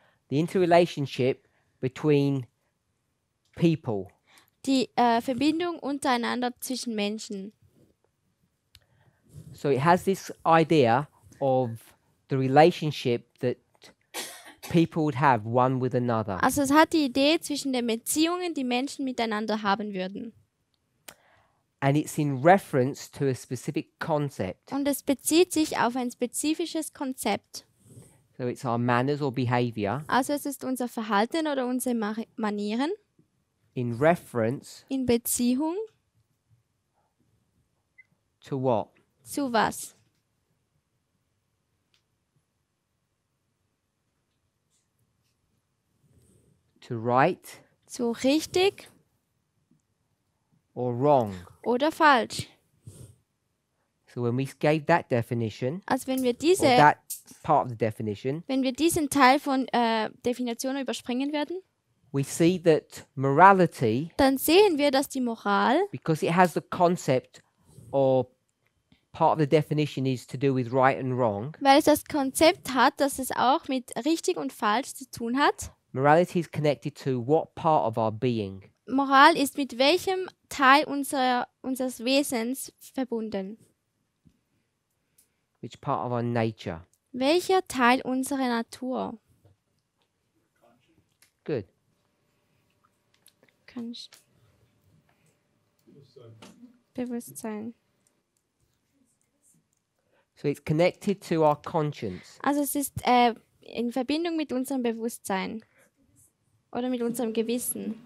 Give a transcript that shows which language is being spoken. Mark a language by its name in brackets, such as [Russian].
[English] The interrelationship between people. [German] Die Verbindung untereinander zwischen Menschen. [English] So it has this idea of the relationship that people would have one with another. [German] Also es hat die Idee zwischen den Beziehungen, die Menschen miteinander haben würden. [English] And it's in reference to a specific concept. [German] Und es bezieht sich auf ein spezifisches Konzept. [English] So it's our manners or behavior [German] Also es ist unser Verhalten oder unsere Manieren [English] in reference [German] in Beziehung [English] to what? [German] zu was? [English] To right [German] Zu richtig [English] or wrong. [German] oder falsch. [English] So when we gave that definition, [German] Also wenn wir [English] or that part of the definition, [German] diesen Teil von Definitionen überspringen werden, [English] we see that morality, [German] dann sehen wir, dass die Moral, [English] because it has the concept or part of the definition is to do with right and wrong, [German] weil es das Konzept hat, dass es auch mit richtig und falsch zu tun hat. [English] morality is connected to what part of our being? [German] Moral ist mit welchem Teil unseres Wesens verbunden? [English] Which part of our nature? [German] Welcher Teil unserer Natur? [English] Good. [German] Bewusstsein. [English] So it's connected to our conscience. [German] Also es ist in Verbindung mit unserem Bewusstsein oder mit unserem Gewissen.